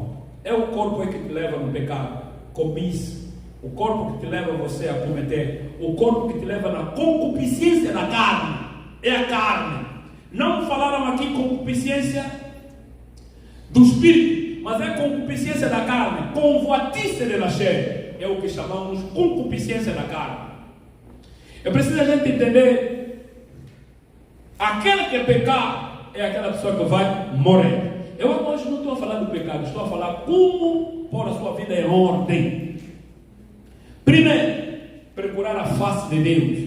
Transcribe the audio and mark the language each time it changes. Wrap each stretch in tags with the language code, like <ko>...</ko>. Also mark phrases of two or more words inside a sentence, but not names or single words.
<pt>É o corpo que te leva no pecado. Cobiça. O corpo que te leva você a cometer. O corpo que te leva na concupiscência da carne. É a carne. Não falaram aqui concupiscência do espírito, mas é concupiscência da carne.</pt> <fr>Convoitice de la chair.</fr> <pt>É o que chamamos concupiscência da carne. É preciso a gente entender: aquele que pecar é aquela pessoa que vai morrer. Eu hoje não estou a falar do pecado, estou a falar como pôr a sua vida em ordem. Primeiro, procurar a face de Deus.</pt>